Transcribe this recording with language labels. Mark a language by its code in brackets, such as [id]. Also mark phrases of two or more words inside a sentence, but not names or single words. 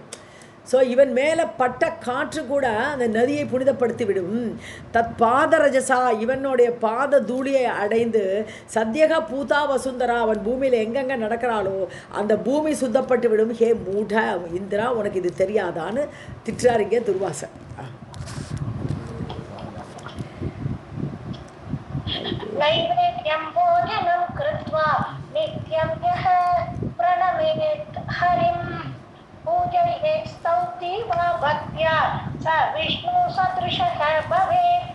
[ta] ஸோ இவன் மேலே பட்ட காற்று கூட அந்த நதியை புனிதப்படுத்தி விடும். [sa] तत् पादरजसा [ta] இவனுடைய பாத தூளியை அடைந்து [sa] सद्यः पूता वसुन्धरा [ta] அவன் பூமியில் எங்கெங்கே நடக்கிறாளோ அந்த பூமி சுத்தப்பட்டு விடும். [sa] हे मूढ [ta] இந்திரா உனக்கு இது தெரியாதான்னு திட்டாரிங்க துர்வாசன். [sa] नैवेद्यं भोजनं कृत्वा नित्यं यः प्रणमेत् हरिं पूजयेत् स्तौति वा भक्त्या स विष्णु सदृशः भवेत्.